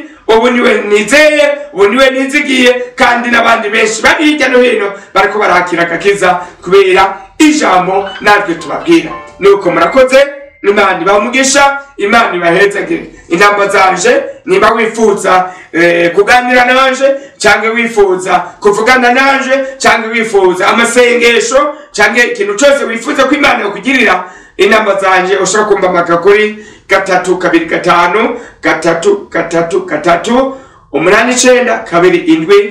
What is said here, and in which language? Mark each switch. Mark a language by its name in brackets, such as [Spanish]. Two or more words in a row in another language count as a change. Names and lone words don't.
[Rundi] Ubu niwe nizeye, ubu niwe nizigiye, kandi n'abandi benshi bari hirya no hino bariko barakira agakiza kubera ijambo natwe tubabwira. Nuko murakoze, Imana ibamugisha, Imana ibahezagire. Inamba zanje nimba wifuza kuganira nanje cyangwa wifuza kuvugana nanje cyangwa wifuza amasengesho cyangwa ikintu cyose wifuza ko Imana yakugirira, inamba zanje ushobora kumpamagara kuri 325 333 892 7.